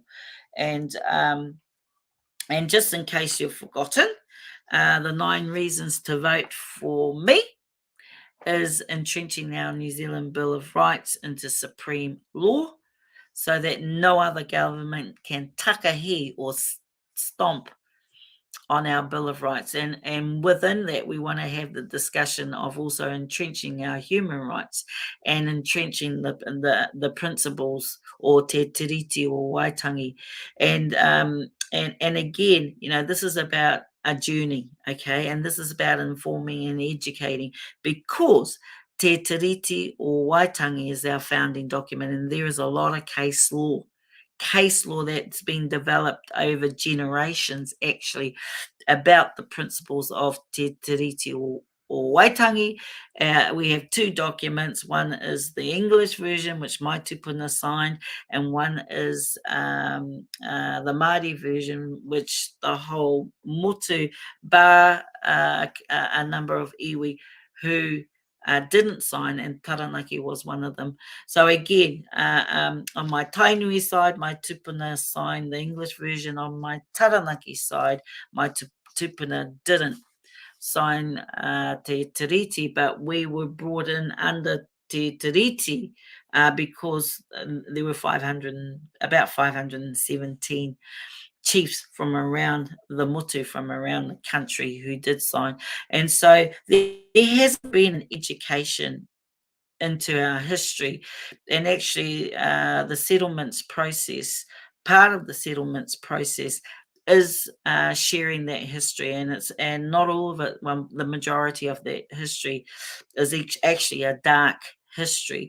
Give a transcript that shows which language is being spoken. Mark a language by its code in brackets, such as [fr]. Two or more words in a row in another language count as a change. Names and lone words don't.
[en] And just in case you've forgotten, the 9 reasons to vote for me is entrenching our New Zealand Bill of Rights into supreme law, so that no other government can takahi or stomp on our Bill of Rights. And within that, we want to have the discussion of also entrenching our human rights and entrenching the principles, or te tiriti or waitangi. And again, this is about a journey, okay? And this is about informing and educating, because te tiriti or waitangi is our founding document, and there is a lot of case law case law that's been developed over generations, actually, about the principles of te tiriti or waitangi. We have two documents. One is the English version, which my tupuna signed, and one is the Māori version, which the whole motu, bar a number of iwi who didn't sign, and Taranaki was one of them. So again, on my Tainui side, my tupuna signed the English version. On my Taranaki side, my tupuna didn't sign te tiriti, but we were brought in under te tiriti because there were about 517 chiefs from around the motu, from around the country, who did sign. And so there has been an education into our history, and actually the settlements process, part of the settlements process is sharing that history, and not all of it, the majority of that history is actually a dark history.